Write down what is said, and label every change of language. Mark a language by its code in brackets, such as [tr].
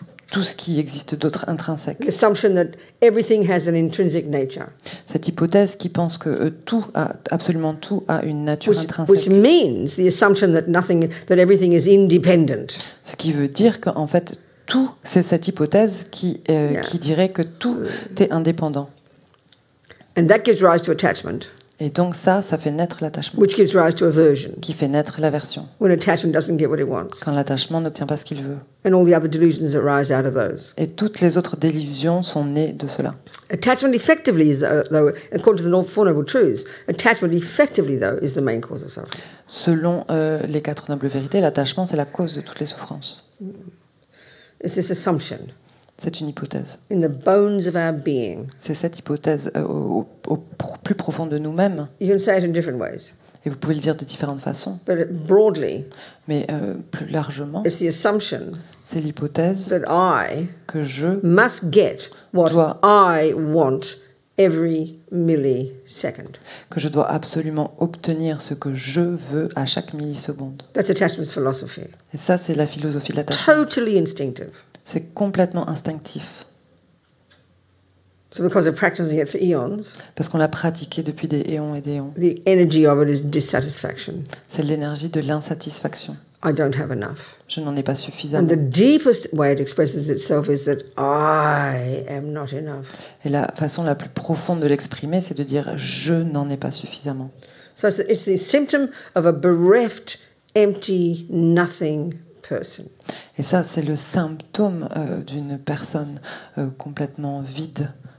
[fr] tout ce qui existe d'autre intrinsèque. [en] Assumption that everything has an intrinsic nature, [fr] Cette hypothèse qui pense que absolument tout a une nature [en] which [fr] intrinsèque. [en] means the assumption that everything is independent. [fr] Ce qui veut dire qu'en fait, tout, c'est cette hypothèse qui dirait que tout est indépendant. [en] And that gives rise to attachment, [fr] Et donc ça fait naître l'attachement, [en] which gives rise to aversion, [fr] qui fait naître l'aversion, [en] when attachment doesn't get what it wants. [fr] quand l'attachement n'obtient pas ce qu'il veut. [en] And all the other delusions that rise out of those. [fr] Et toutes les autres délusions sont nées de cela. [en] Attachment effectively is, though, according to the Four Noble Truths, attachment effectively, though, is the main cause of suffering. [fr] Selon les 4 nobles vérités, l'attachement, c'est la cause de toutes les souffrances. [en] It's this assumption [fr] C'est une hypothèse. [en] in the bones of our being. [fr] C'est cette hypothèse au plus profond de nous-mêmes. [en] You can say it in different ways, [fr] Et vous pouvez le dire de différentes façons. [en] but broadly, [fr] Mais plus largement, [en] it's the assumption [fr] c'est l'hypothèse [en] that I [fr] que je [en] must get what [fr] Dois- [en] I want every millisecond. [fr] dois absolument obtenir ce que je veux à chaque milliseconde. [en] That's attachment's philosophy. [fr] Et ça, c'est la philosophie de l'attachement. [en] Totally instinctive. [fr] C'est complètement instinctif. [en] So because of practicing it for eons, [fr] Parce qu'on l'a pratiqué depuis des éons et des éons. [en] the energy of it is dissatisfaction. [fr] C'est l'énergie de l'insatisfaction. [en] I don't have enough. [fr] Je n'en ai pas [en] And [fr] suffisamment. [en] the deepest way it expresses itself is that I am not enough. [fr] Et la façon la plus profonde de l'exprimer, c'est de dire je n'en ai pas suffisamment. [en] So it's the symptom of a bereft, empty, nothing person. [fr] Et ça, c'est le symptôme d'une personne complètement vide.